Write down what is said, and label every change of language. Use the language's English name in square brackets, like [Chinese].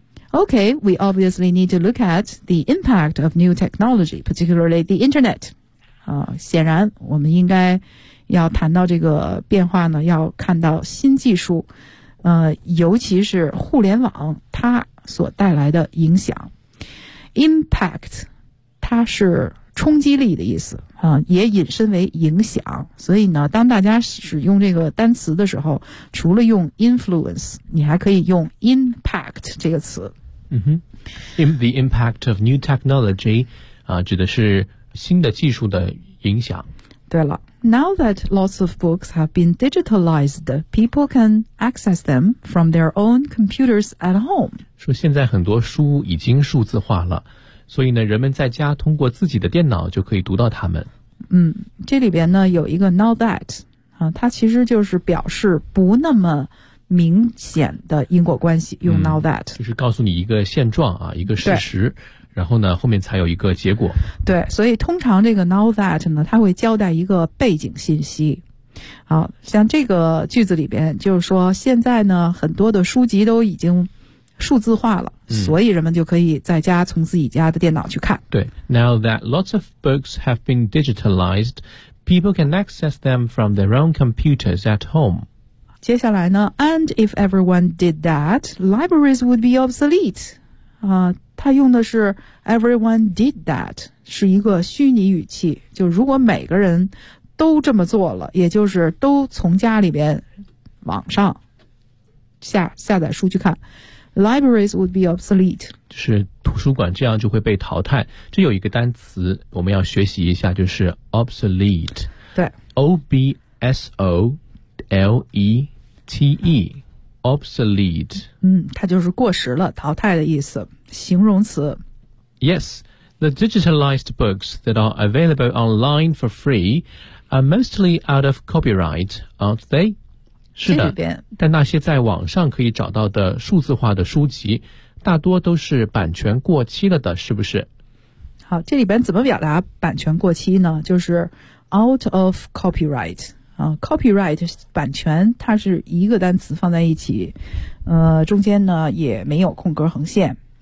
[English] Okay, we obviously need to look at the impact of new technology, particularly the internet. [Chinese] 啊，显然我们应该要谈到这个变化呢，要看到新技术，尤其是互联网它所带来的影响。 [English] Impact, [Chinese] 它是冲击力的意思，也引申为影响。所以呢，当大家使用这个单词的时候，除了用 influence, 你还可以用 impact 这个词。 Mm-hmm. [English] The impact of new technology, [Chinese] 指的是新的技术的影响。对了。 [English] Now that lots of books have been digitalized, people can access them from their own computers at home. [Chinese] 说现在很多书已经数字化了，所以呢，人们在家通过自己的电脑就可以读到它们。这里边呢有一个 now that, 它其实就是表示不那么明显的因果关系，用 now that、就是告诉你一个现状啊，一个事实，然后呢后面才有一个结果。对，所以通常这个 now that 呢，它会交代一个背景信息。好像这个句子里边就是说，现在呢很多的书籍都已经数字化了、所以人们就可以在家从自己家的电脑去看。 [English] 对， now that lots of books have been digitalized, people can access them from their own computers at home. [Chinese] 接下来呢， [English] and if everyone did that, libraries would be obsolete. [Chinese] 他用的是 [English] everyone did that, [Chinese] 是一个虚拟语气，就如果每个人都这么做了，也就是都从家里边网上下载书去看， [English] libraries would be obsolete， [Chinese] 就是图书馆这样就会被淘汰。这有一个单词我们要学习一下，就是 obsolete。对， [English] O-B-S-O-L-E-T-E obsolete， [Chinese] 它就是过时了，淘汰的意思，形容词。 [English] Yes, the digitalized books that are available online for freeare mostly out of copyright, aren't they? [Chinese] 是的，但那些在网上可以找到的数字化的书籍大多都是版权过期了的，是不是？好，这里边怎么表达版权过期呢？就是 [English] out of copyright、 [Chinese] copyright 版权它是一个单词放在一起，中间呢也没有空格横线。